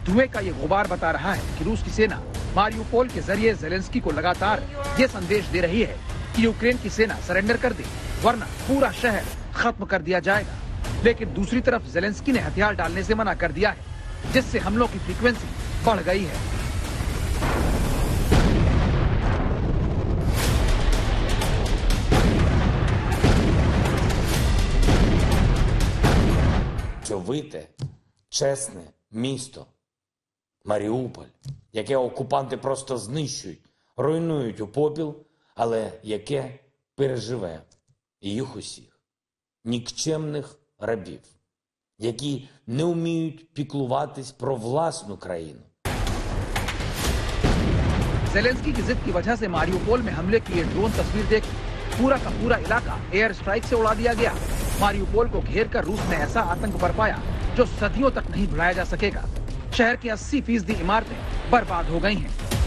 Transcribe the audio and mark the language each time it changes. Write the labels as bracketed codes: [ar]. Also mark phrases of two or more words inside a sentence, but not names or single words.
[hi] धुएं का ये गुबार बता रहा है कि रूस की सेना मारियुपोल के जरिए जेलेंस्की को लगातार ये संदेश दे रही है कि यूक्रेन की सेना सरेंडर कर दे, वरना पूरा शहर खत्म कर दिया जाएगा। लेकिन दूसरी तरफ जेलेंस्की ने हथियार डालने से मना कर दिया है, जिससे हमलों की फ्रीक्वेंसी बढ़ गई है। [uk] Вийти чесне місто Маріуполь, яке окупанти просто знищують, руйнують у попіл, але яке переживе їх усіх, нікчемних рабів, які не вміють піклуватись про власну країну. [hi] जेलेंस्की की जिद की वजह से मारियुपोल में हमले की ये ड्रोन तस्वीर देखी, पूरा का पूरा इलाका [en] air strike [hi] से उड़ा दिया गया। मारियुपोल को घेरकर रूस ने ऐसा आतंक बरपाया जो सदियों तक नहीं भुलाया जा सकेगा। शहर की 80% इमारतें बर्बाद हो गई हैं।